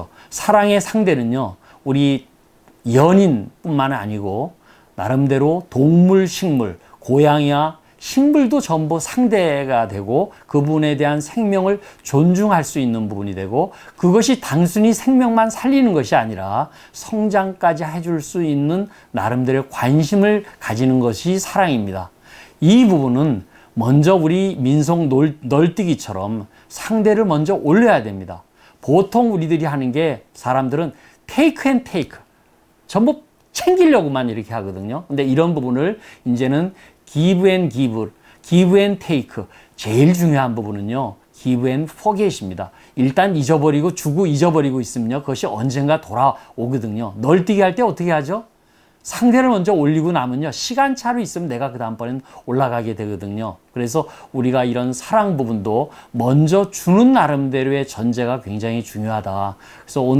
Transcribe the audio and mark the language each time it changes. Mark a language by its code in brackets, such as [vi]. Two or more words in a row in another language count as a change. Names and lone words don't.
[ko] 사랑의 상대는요, 우리 연인뿐만 아니고 나름대로 동물, 식물, 고양이와 식물도 전부 상대가 되고 그분에 대한 생명을 존중할 수 있는 부분이 되고 그것이 단순히 생명만 살리는 것이 아니라 성장까지 해줄 수 있는 나름대로 관심을 가지는 것이 사랑입니다. 이 부분은 먼저 우리 민속 널뛰기처럼 상대를 먼저 올려야 됩니다. 보통 우리들이 하는 게 사람들은 [en] take and take [ko] 전부 챙기려고만 이렇게 하거든요. [en] 근데 이런 부분을 이제는 give and give, give and take. [ko] 제일 중요한 부분은요, [en] give and forget입니다. [ko] 일단 잊어버리고 주고 잊어버리고 있으면요, 그것이 언젠가 돌아오거든요. 널뛰기 할 때 어떻게 하죠? 상대를 먼저 올리고 나면요, 시간차로 있으면 내가 그 다음번에는 올라가게 되거든요. 그래서 우리가 이런 사랑 부분도 먼저 주는 나름대로의 전제가 굉장히 중요하다.